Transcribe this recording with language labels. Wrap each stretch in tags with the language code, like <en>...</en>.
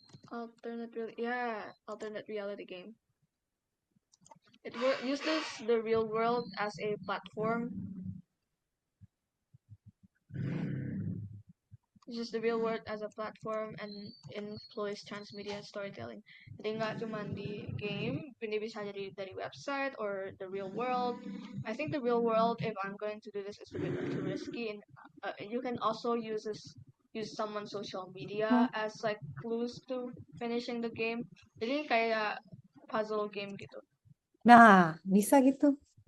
<en>Alternate reality game. It uses the real world as a platform. Uses the real world as a platform and employs transmedia storytelling.</en> <id>Jadi nggak cuma di game, ini bisa jadi dari website</id> <en>or the real world. I think the real world, if I'm going to do this, is a bit too risky. And you can also use someone's social media Hmm. as like clues to finishing the game.</en> <id>Jadi kayak puzzle game gitu. Nah, bisa gitu.</id>